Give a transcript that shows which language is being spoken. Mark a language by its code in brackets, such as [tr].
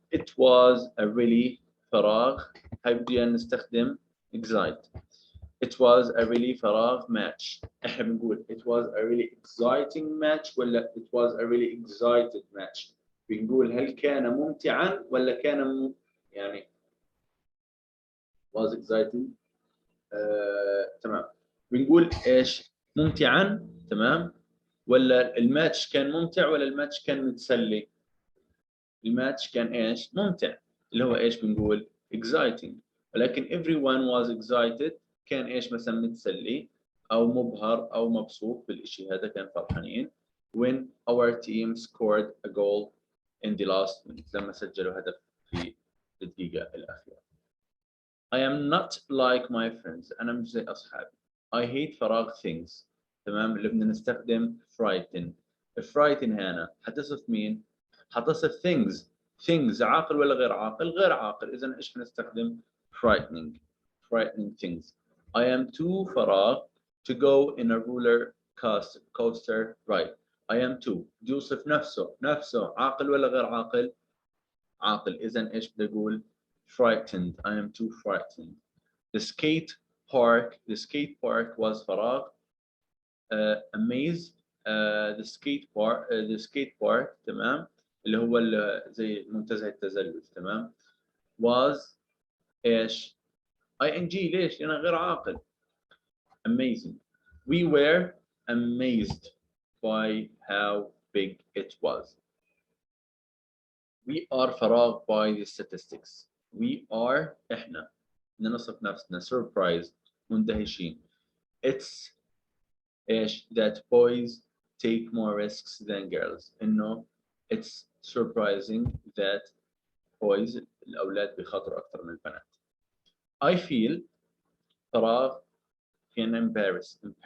[en] it was a really فراغ. [ar] هاي بدي نستخدم excite. [en] it was a really فراغ match. [ar] احنا بنقول [en] it was a really exciting match ولا it was a really excited match. [ar] بنقول هل كان ممتعا ولا كان يعني [en] was exciting. [ar] تمام. بنقول ايش؟ ممتعا. تمام. ولا الماتش كان ممتع ولا الماتش كان متسلي؟ الماتش كان ايش؟ ممتع. اللي هو ايش بنقول؟ exciting. ولكن [en] everyone was excited [ar] كان ايش مثلا متسلي او مبهر او مبسوط بالشيء هذا، كان فرحانين. [en] when our team scored a goal in the last minute [ar] لما سجلوا هدف في الدقيقة الأخيرة. [en] I am not like my friends. [ar] أنا مش زي أصحابي. [en] I hate فراغ things. [ar] تمام. اللي بدنا نستخدم frighten. frighten هنا حتصف مين؟ حتصف things. things عاقل ولا غير عاقل؟ غير عاقل. إذا إيش بنستخدم؟ frightening. [en] frightening things. I am too فراغ to go in a roller coaster ride. I am too. [ar] يوصف نفسه عاقل ولا غير عاقل؟ عاقل. إذا إيش بدي أقول؟ frightened. [en] I am too frightened. The skate park was فراغ. amazed. the skate park [ar] تمام اللي هو زي منتزه التزلج. تمام. was ايش؟ ing. ليش؟ لأنه غير عاقل. amazing. [en] we were amazed by how big it was. We are فراغ by the statistics. We are [ar] إحنا نصف نفسنا surprised مندهشين. [en] It's إيش that boys take more risks than girls. [ar] إنه [en] it's surprising that boys [ar] الأولاد بيخاطروا أكثر من البنات. [en] I feel فراغ [ar] كان [en] embarrass.